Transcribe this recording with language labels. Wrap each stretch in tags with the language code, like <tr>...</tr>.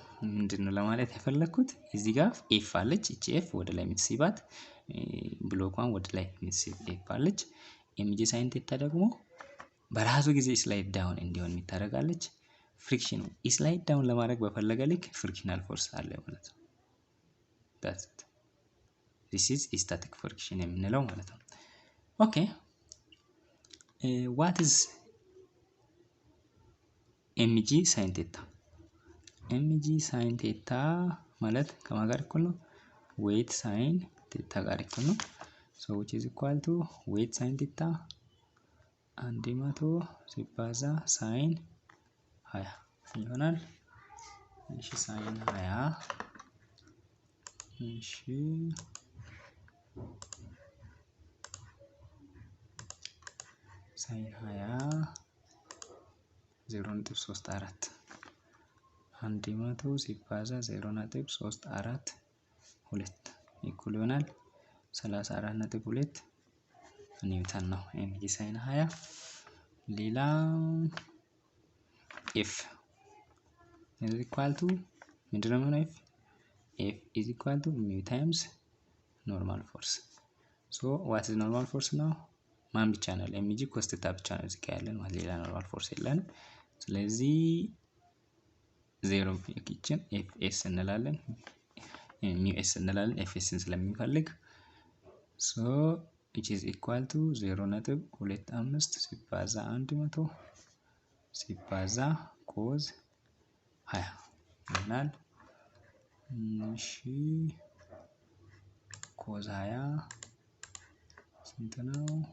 <am>ምንድነው ለማለት የፈለኩት እዚህ ጋር ኤፍ አለች። እቺ ኤፍ ወደ ላይ የምትስባት ብሎኳን ወደ ላይ የምትስብ ኤፍ አለች። mg sin theta ደግሞ በራሱ ጊዜ ስላይድ ዳውን እንዲሆን የምታደርጋለች። ፍሪክሽኑ ስላይድ ዳውን ለማድረግ በፈለገ ልክ ፍሪክሽናል ፎርስ አለ ማለት ነው።</am> <en>that's it. this is static friction የምንለው ማለት ነው። okay what is mg sin theta?</en> <am>mg sin theta ማለት ከማን ጋር እኩል ነው?</am> <en>weight sin theta ጋር እኩል ነው። so which is equal to weight sin theta 100 ሲባዛ sin 20 ይሆናል። እሺ sin 20 እሺ sin 20 0.34 100 ሲባዛ 0.34 2 ኢኩል ይሆናል 34.2 ኒውተን ነው mg sin 20። ሌላ f is equal to ምንድነው ማለት f is equal to mu times normal force. so what is normal force now?</en> <am>ማን ብቻ ነው? mg cos theta ብቻ ነው እዚህ ጋር ያለን ማለት ሌላ normal force የለንም። ስለዚህ 0 ኪችን fs እንላለን mu s እንላለን fs ስለሚፈልግ so which is equal to 0.25 ሲባዛ 100 ሲባዛ cos 20 ይሆናል። እሺ cos 20 ስንት ነው?</am>